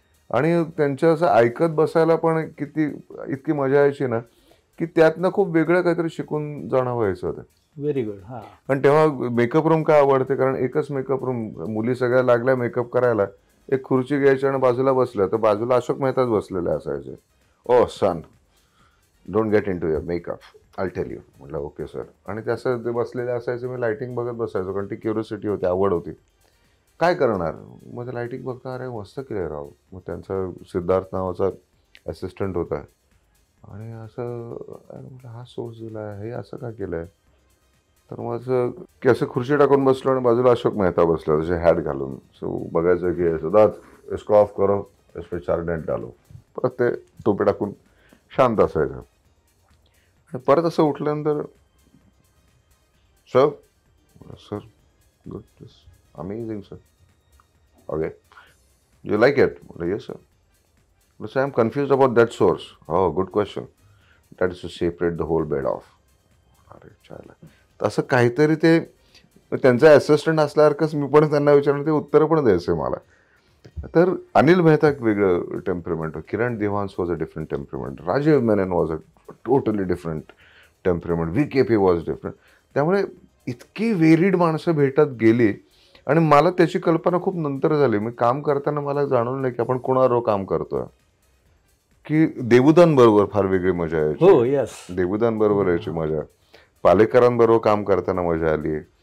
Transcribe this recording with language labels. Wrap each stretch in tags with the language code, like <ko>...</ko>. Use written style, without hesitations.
<mr>आणि त्यांचं असं ऐकत बसायला पण इतकी मजा यायची ना की त्यातनं खूप वेगळं काहीतरी शिकून जाणं व्हायचं होतं.</mr> <en>Very good. हा,</en> <mr>आणि तेव्हा मेकअप रूम का आवडते, कारण एकच मेकअप रूम, मुली सगळ्या लागल्या मेकअप करायला, एक खुर्ची घ्यायची आणि बाजूला बसल्या तर बाजूला अशोक मेहताच बसलेले असायचे.</mr> <en>Oh son, don't get into your makeup, I tell you.</en> <mr>म्हटलं ओके सर. आणि ते बसलेले असायचे, मी लाईटिंग बघत बसायचो, कारण ती क्युरियोसिटी होती, आवड होती. काय करणार, मग ते लाईटिंग बघता, अरे मस्त केलं राव. मग त्यांचा सिद्धार्थ नावाचा असिस्टंट होता आणि असं म्हटलं हा सोर्स दिला, हे असं का केलं आहे. तर मग असं खुर्ची टाकून बसलो आणि बाजूला अशोक मेहता बसला तसे हॅट घालून. सो बघायचं की</mr> <hi>सिद्धार्थ इसको ऑफ करो, इसपे 4 डेंट डालो.</hi> <mr>परत ते टोपे टाकून शांत असायचं. आणि परत असं उठल्यानंतर</mr> <en>Sir good, amazing sir, okay, you like it.</en> <mr>म्हटलं</mr> <en>Yes sir. I am confuse about that source. हो, good question. That is to separate the whole bed of.</en> <mr>अरे चालेल. असं काहीतरी ते त्यांचा असिस्टंट असल्यासारखंच मी पण त्यांना विचारलं, ते उत्तर पण द्यायचं मला. तर अनिल मेहता एक वेगळं temperament, Kiran Devans</mr> <en>was a different temperament,</en> <mr>Rajiv Menon</mr> <en>was a totally different temperament,</en> <mr>VKP</mr> <en>Was different.</en> <mr>त्यामुळे इतकी वेरिड माणसं भेटत गेली आणि मला त्याची कल्पना खूप नंतर झाली. मी काम करताना मला जाणवलं नाही की आपण कोणाबरोबर काम करतोय. की देवुदांबरोबर फार वेगळी मजा यायची. हो, यस, देवुदांबरोबर यायची मजा, पालेकरांबरोबर काम करताना मजा आली.</mr>